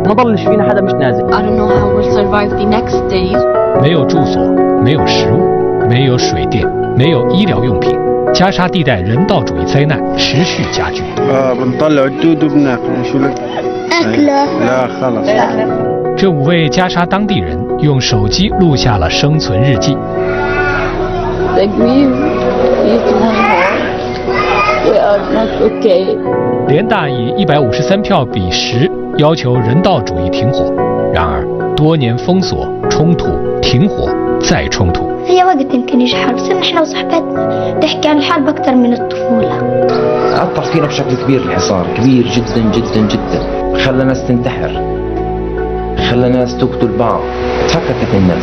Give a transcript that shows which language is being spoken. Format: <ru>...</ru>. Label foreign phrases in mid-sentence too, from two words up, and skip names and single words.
<ar>ما ضلش فينا حدا مش نازل.</ar> <en>I don't know how we'll survive the next days.</en> <zh>没有住所，没有食物，没有水电，没有医疗用品，加沙地带人道主义灾难持续加剧。</zh> <ar>بنطلع الدود وبناكل شو لك؟ أكله لا خلص.</ar> <zh>这5位加沙当地人用手机录下了生存日记。</zh> <en>We are not okay.</en> <zh>联大以153票比10要求人道主义停火，然而多年封锁、冲突、停火再冲突。</zh> <ar>هي وقت يمكن يجي حرب، صرنا احنا وصحباتنا نحكي عن الحرب أكثر من الطفولة. أثر فينا بشكل كبير الحصار، كبير جدا جدا جدا، خلى ناس تنتحر، خلى ناس تقتل بعض، تفككت الناس.</ar>